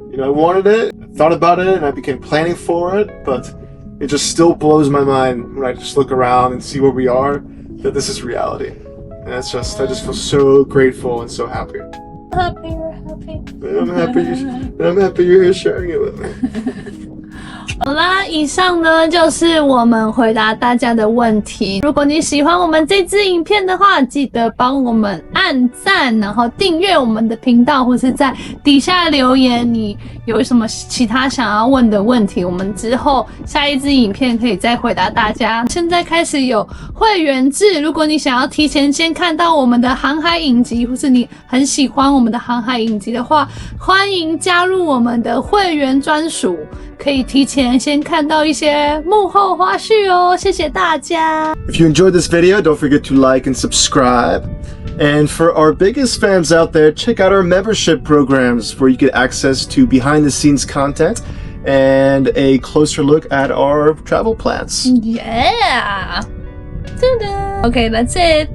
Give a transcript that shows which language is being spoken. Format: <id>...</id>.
<en>I wanted it, I thought about it, and I began planning for it, but it just still blows my mind when I just look around and see where we are, that this is reality. And I just feel so grateful and so happy. Happy, you're happy. And I'm happy you're here sharing it with me.</en> <zh>好啦，以上呢就是我们回答大家的问题。如果你喜欢我们这支影片的话，记得帮我们按赞，然后订阅我们的频道，或是在底下留言你有什么其他想要问的问题，我们之后下一支影片可以再回答大家。现在开始有会员制，如果你想要提前先看到我们的航海影集，或是你很喜欢我们的航海影集的话，欢迎加入我们的会员专属，可以提前先看到一些幕后花絮哦，谢谢大家。</zh> <en>If you enjoyed this video, don't forget to like and subscribe. And for our biggest fans out there, check out our membership programs where you get access to behind-the-scenes content and a closer look at our travel plans. Yeah. Ta-da. Okay, that's it.</en>